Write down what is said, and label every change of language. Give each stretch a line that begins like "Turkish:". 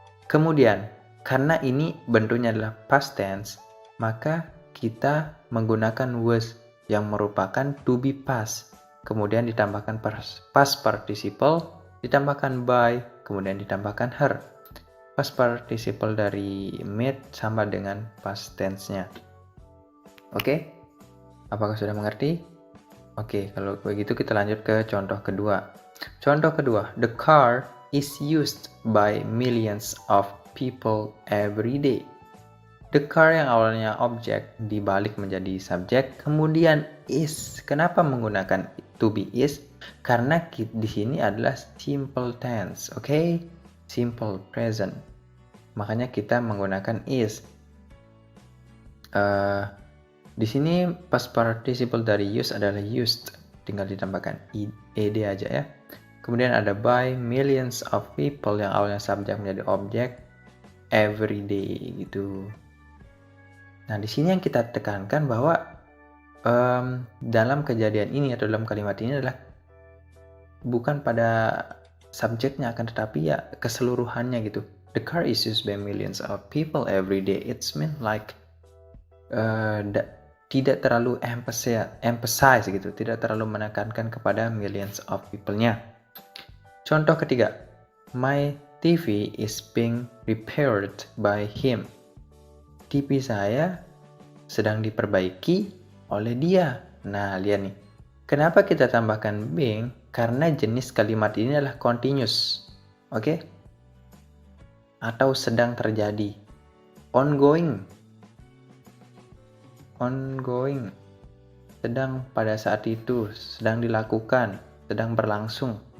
Indonesian: Kemudian karena ini bentuknya adalah past tense, maka kita menggunakan was yang merupakan to be past, kemudian ditambahkan past participle, ditambahkan by, kemudian ditambahkan her. Past participle dari made sama dengan past tense-nya. Oke, apakah sudah mengerti? Oke, kalau begitu kita lanjut ke contoh kedua. Contoh kedua,
English: the car is used by millions of people every day.
Indonesian: The car yang awalnya objek dibalik menjadi subjek, kemudian is. Kenapa menggunakan to be is? Karena di sini adalah simple tense, oke? Simple present. Makanya kita menggunakan is. Di sini past participle dari use adalah used, tinggal ditambahkan ed aja ya. Kemudian ada
English: by millions of people
Indonesian: yang awalnya subjek menjadi objek,
English: every day
Indonesian: gitu. Nah, di sini yang kita tekankan bahwa dalam kejadian ini atau dalam kalimat ini adalah bukan pada subjeknya, akan tetapi ya keseluruhannya gitu.
English: The car is used by millions of people every day. It's mean like
Indonesian: tidak terlalu emphasize gitu, tidak terlalu menekankan kepada millions of people-nya. Contoh ketiga,
English: my TV is being repaired by him.
Indonesian: TV saya sedang diperbaiki oleh dia. Nah, lihat nih. Kenapa kita tambahkan being? Karena jenis kalimat ini adalah continuous. Oke? Atau sedang terjadi. Ongoing.
English: Ongoing.
Indonesian: Sedang pada saat itu, sedang dilakukan, sedang berlangsung.